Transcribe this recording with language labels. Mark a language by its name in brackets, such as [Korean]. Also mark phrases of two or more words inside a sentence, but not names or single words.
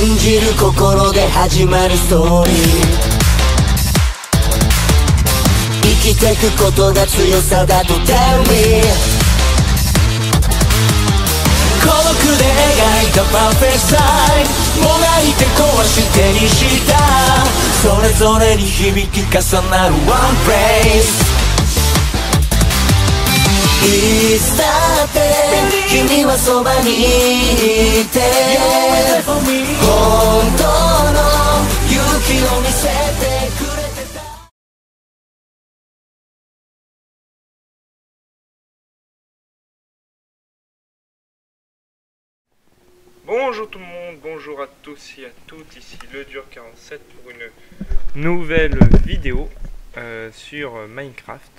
[Japanese] じる心で始まるストーリー生きてくことが強さだと [English] Tell me [Japanese] 孤独で描いたパーフェクトサイドもがいて壊してにしたそれぞれに響き重なるワンフレーズいつだって君はそばにいて本当の勇気を見せてくれてた [French] Bonjour tout le monde, bonjour à tous et à toutes, ici le Dur 47 pour une nouvelle vidéo sur Minecraft.